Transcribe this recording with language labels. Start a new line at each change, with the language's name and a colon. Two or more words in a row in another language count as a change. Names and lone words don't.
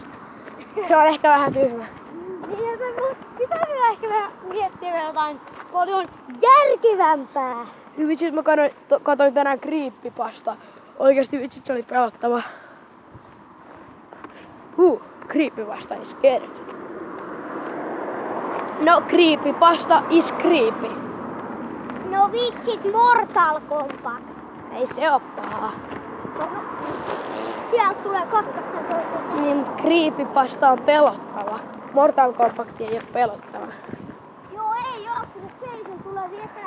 Finnish: Se on ehkä vähän tyhmä. Niin, pitää vielä ehkä vähän miettiä vielä jotain paljon järkevämpää. Vitsit, mä katoin tänään creepypasta. Oikeesti vitsit, se oli pelottava.
English: Creepypasta is scared. No, creepypasta is creepy.
Finnish: No vitsit, Mortal Kombat. Ei se oo paha. Sieltä tulee 12. Niin, mutta creepypasta on pelottava. Mortal Kombat ei oo pelottava. Joo, ei oo, kun Jason tulee vielä.